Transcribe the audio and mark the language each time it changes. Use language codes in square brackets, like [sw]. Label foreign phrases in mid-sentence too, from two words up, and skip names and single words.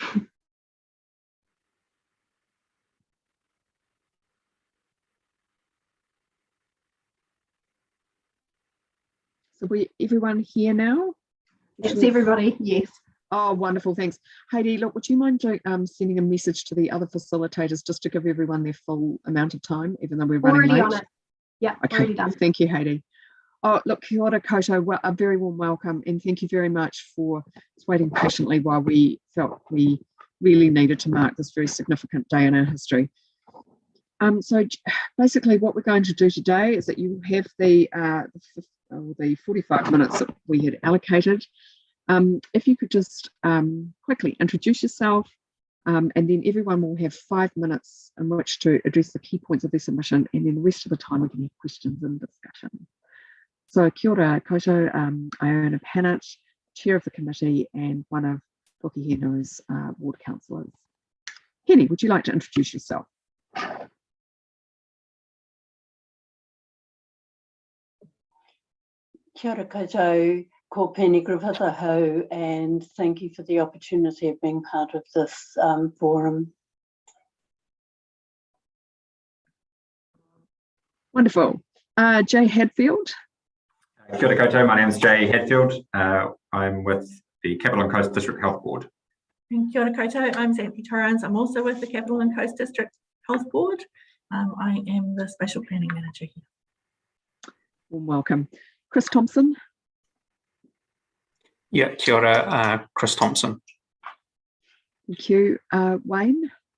[en] So everyone here now? It's everybody, yes. Oh, wonderful, thanks. Heidi, look, would you mind sending a message to the other facilitators just to give everyone their full amount of time, even though we're running late? Already on it. Yeah, okay. Already done. Thank you, Heidi. Oh, look, [mi] kia ora koutou, [en] well, a very warm welcome, and thank you very much for waiting patiently while we felt we really needed to mark this very significant day in our history. So basically what we're going to do today is that you have the 45 minutes that we had allocated. If you could just quickly introduce yourself, and then everyone will have 5 minutes in which to address the key points of their submission, and then the rest of the time we can have questions and discussion. So [mi] kia ora koutou, [en] Iona Pannett, Chair of the committee and one of Tokihino's ward councillors. Henny, would you like to introduce yourself? [mi] Kia ora koutou, ko Penny Griffith ahau, [en] and thank you for the opportunity of being part of this forum. Wonderful. Jay Hadfield. [mi] Kia ora koutou, [en] my name is Jay Hadfield. I'm with the Capital and Coast District Health Board. [mi] Kia ora koutou, [en] I'm Xanthi Torrens. I'm also with the Capital and Coast District Health Board. I am the Spatial Planning Manager here. Warm welcome. Chris Thompson. Yeah, [mi] kia ora, Chris Thompson. [en] Thank you. Wayne.